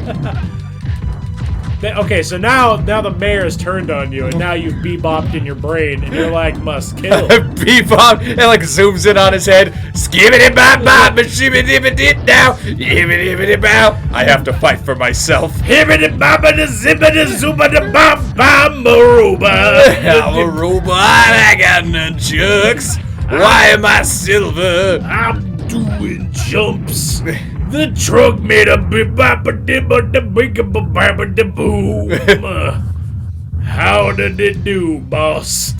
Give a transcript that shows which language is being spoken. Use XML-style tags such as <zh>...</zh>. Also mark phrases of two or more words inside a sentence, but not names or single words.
<en>Okay, so now the mayor has turned on you, and now you've bebopped in your brain, and you're like, must kill. Bebop, and like zooms in on his head. Skibbity bop bop, shibbity dip now. Yibbity bow. I have to fight for myself. Hibbity bobbity zibbity zoobity bop bop maruba. I'm a robot, I got nunchucks. Why am I silver? I'm doing jumps. The truck made a bip bop a dip a big a bop a boom. How did it do, boss?</en>